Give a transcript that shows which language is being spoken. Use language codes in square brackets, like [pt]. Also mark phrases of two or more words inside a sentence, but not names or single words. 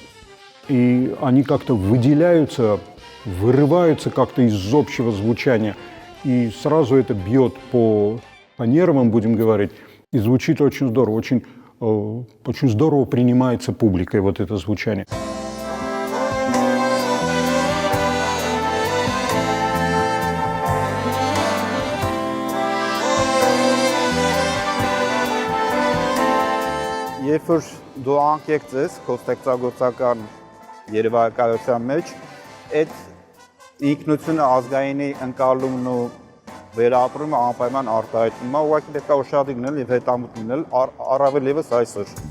[ru] И они как-то выделяются, вырываются как-то из общего звучания. И сразу это бьет по нервам, будем говорить, и звучит очень здорово, очень здорово принимается публикой вот это звучание. [hy] Երբ որ դու անկեղծ ես քո ստեղծագործական երևակայության մեջ, այդ ինքնությունը ազգայինի ընկալումն ու վերապրումը անպայման արտահայտվում է, ուղղակի պետք է ուշադիր լինել եւ հետամուտ լինել, առավել եւս այսօր։